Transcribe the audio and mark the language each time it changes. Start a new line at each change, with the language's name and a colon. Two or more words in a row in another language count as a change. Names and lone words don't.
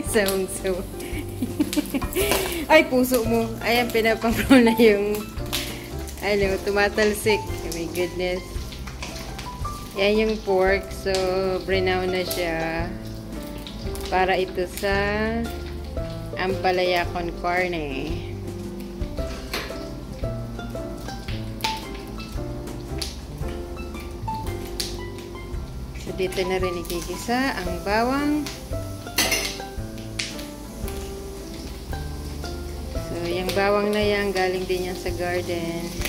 Filipino: So. Ay, puso mo. Ayan, pinapangro na yung ano, tumatalsik.
English: Oh my goodness.
Filipino: Yan yung pork. So, brown na siya. Para ito sa ampalaya
Spanish: con carne.
Filipino: So, dito na rin ikikisa ang bawang. So, yung bawang na yan, galing din yan sa garden.